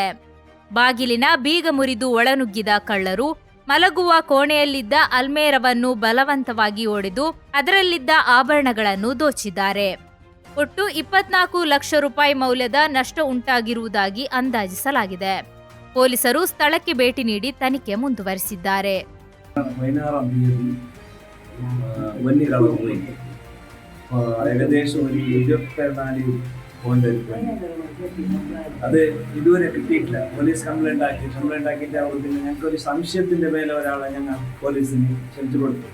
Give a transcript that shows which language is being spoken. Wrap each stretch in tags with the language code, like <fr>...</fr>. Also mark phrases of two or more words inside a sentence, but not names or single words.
<kn>ಬಾಗಿಲಿನ ಬೀಗ ಮುರಿದು ಒಳನುಗ್ಗಿದ ಕಳ್ಳರು ಮಲಗುವ ಕೋಣೆಯಲ್ಲಿದ್ದ ಅಲ್ಮೇರವನ್ನು ಬಲವಂತವಾಗಿ ಒಡೆದು ಅದರಲ್ಲಿದ್ದ ಆಭರಣಗಳನ್ನು ದೋಚಿದ್ದಾರೆ. ಒಟ್ಟು 24 ಲಕ್ಷ ರೂಪಾಯಿ ಮೌಲ್ಯದ ನಷ್ಟ ಉಂಟಾಗಿರುವುದಾಗಿ ಅಂದಾಜಿಸಲಾಗಿದೆ. ಪೊಲೀಸರು ಸ್ಥಳಕ್ಕೆ ಭೇಟಿ ನೀಡಿ ತನಿಖೆ ಮುಂದುವರೆಸಿದ್ದಾರೆ.</kn> <ml>ഏകദേശം ഒരു 24 അത് ഇതുവരെ കിട്ടിയിട്ടില്ല.</ml> <en>police complaint</en> <ml>ആക്കിയിട്ട് അവർ പിന്നെ ഞങ്ങൾക്കൊരു സംശയത്തിന്റെ മേലെ ഒരാളെ ഞങ്ങൾ പോലീസിന് ക്ഷണിച്ചു കൊടുത്തു.</ml>